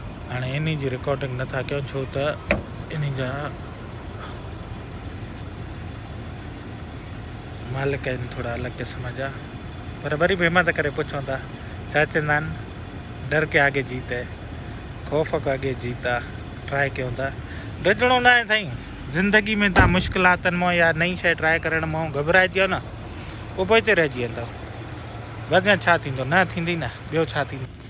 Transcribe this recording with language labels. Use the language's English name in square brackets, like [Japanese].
[Sindhi] हाणे इन जी रिकॉर्डिंग नथा कयूं छो त इन जा मालिक आहिनि थोरा अलॻि क़िस्म जा, पर वरी बि हिमत करे पुछूं था। छा चवंदा आहिनि [Hindi] डर के आगे जीत है, ख़ौफ़ के आगे जीत आहे। [Sindhi] ट्राए कयूं था, ॾिजणो न आहे साईं। ज़िंदगी में तव्हां मुश्किलातनि मां या नई शइ ट्राए करण मां घबराइजी वियो न पोइ पोइते रहिजी वेंदव। वधि छा थींदो, न थींदी न, ॿियो छा थींदो।